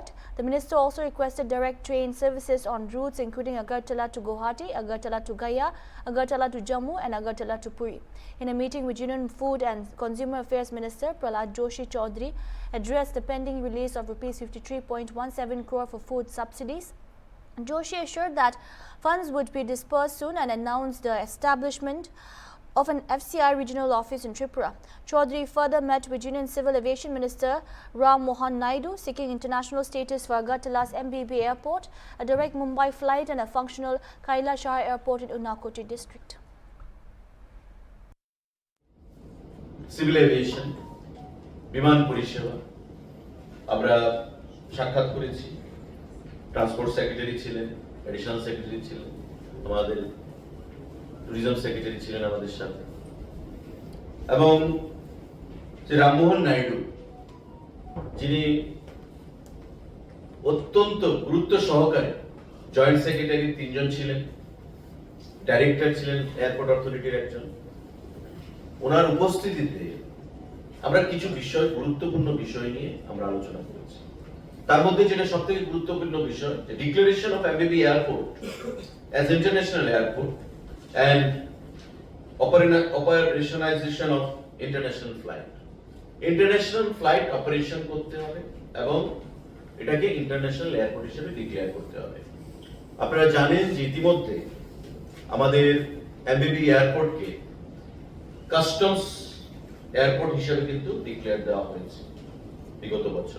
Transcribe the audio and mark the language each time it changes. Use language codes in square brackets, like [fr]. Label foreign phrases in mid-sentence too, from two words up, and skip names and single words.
[en] The minister also requested direct train services on routes including Agartala to Guwahati, Agartala to Gaya, Agartala to Jammu and Agartala to Puri. In a meeting with Union Food and Consumer Affairs Minister Prahlad Joshi, Chaudhary addressed the pending release of rupees 53.17 crore for food subsidies. Joshi assured that funds would be dispersed soon and announced the establishment of an FCI regional office in Tripura. Chaudhary further met with Union Civil Aviation Minister Ram Mohan Naidu, seeking international status for Agartala's MBB airport, a direct Mumbai flight and a functional Kailashahar airport in Unakoti district. Civil Aviation, [bn] বিমান পরিষেবা আমরা সাক্ষাৎ করেছি। [en] transport secretary [bn] ছিলেন, [en] additional secretary [bn] ছিলেন, আমাদের [en] tourism secretary [bn] ছিলেন আমাদের সাথে, এবং যে রামমোহন নাইডু যিনি অত্যন্ত গুরুত্ব সহকারে [en] joint secretary [bn] 3 জন ছিলেন, ডাইরেক্টর ছিলেন [en] airport authority's [bn] একজন, ওনার উপস্থিতিতে আমরা কিছু বিষয়, গুরুত্বপূর্ণ বিষয় নিয়ে আমরা আলোচনা করেছি। তার মধ্যে যেটা সবথেকে গুরুত্বপূর্ণ বিষয়, [en] the declaration of MBB airport as international airport and operationalization of international flight. International flight operation [bn] করতে হবে এবং এটাকে [en] international airport [bn] হিসেবে ডিক্লেয়ার করতে হবে। আপনারা জানেন যে ইতিমধ্যে আমাদের এমবিবি এয়ারপোর্টকে [en] customs airport [bn] হিসেবে কিন্তু ডিক্লেয়ার দেওয়া হয়েছে বিগত বছর।